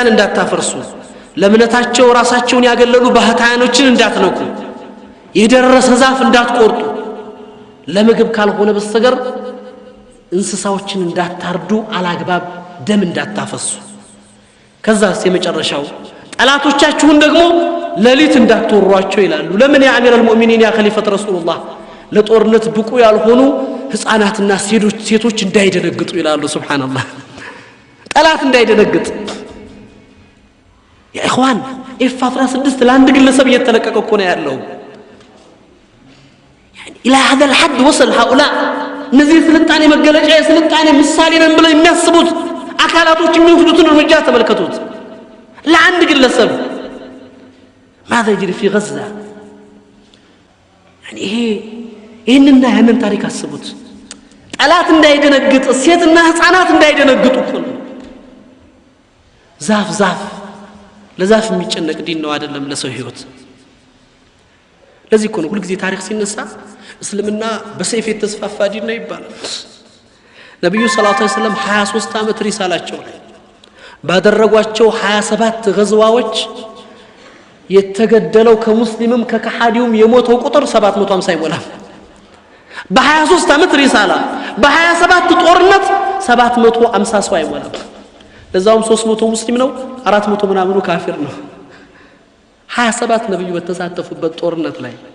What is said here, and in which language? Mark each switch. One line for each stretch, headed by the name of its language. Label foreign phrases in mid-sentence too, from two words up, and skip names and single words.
Amharic: እንዳታፈርሱ፣ ለእምነታቸው ራሳቸውን ያገለሉ ባህታያኖችን እንዳትነኩ፣ የደረሰ ዛፍ እንዳትቆርጡ፣ ለምግብ ካልሆነ በስተቀር እንስሳዎችን እንዳታርዱ፣ አላግባብ ደም እንዳታፈሱ። ከዛስ የመጨረሻው ጠላቶቻችሁን ደግሞ ሌሊት እንዳትወሯቸው ይላሉ። ለምን
Arabic: يا أمير المؤمنين يا خليفة رسول الله
Amharic: ለጦርነት ብቁ ያልሆኑ ህፃናትና ሴቶች እንዳይደነግጡ ይላሉ። ሱብሃንአላህ ጠላት እንዳይደነግጥ።
Arabic: يا إخوان
Amharic: ኤፍ16 ለአንድ ግለሰብ እየተለቀቀ እኮ ነው ያለው።
Arabic: إلى هذا الحد وصل هؤلاء
Amharic: እነዚህ ስልጣኔ መገለጫ የስልጣኔ ምሳሌ ነን ብለው የሚያስቡት አካላቶች የሚወስዱትን እርምጃ ተመልከቱት። ለአንድ ግለሰብ
Arabic: ماذا يجري في غزة
Amharic: يعني ይህንና ያንን ታሪክ አስቡት። ጠላት እንዳይደነግጥ፣ ሴትና ህፃናት እንዳይደነግጡ እኮ ነው። ዛፍ ለዛፍ የሚጨነቅ ዲን ነው አይደለም ለሰው ህይወት። ለዚህ እኮ ነው ሁልጊዜ ታሪክ ሲነሳ እስልምና በሰይፍ የተስፋፋ ዲን ነው ይባላል። ነብዩ
Arabic: صلى الله عليه وسلم
Amharic: 23 ዓመት ሪሳላቸው ላይ ባደረጓቸው 27 ገዝዋዎች የተገደለው ከሙስሊምም ከከሃዲውም የሞተው ቁጥር 750 አይሞላም። በ23 ዓመት ሪሳላ በ27 ጦርነት 750 ሰው አይሞላም። ለዛውም 300 ሙስሊም ነው፣ 400 ምናምኑ ካፊር ነው። 27 ነብዩ በተሳተፉበት ጦርነት ላይ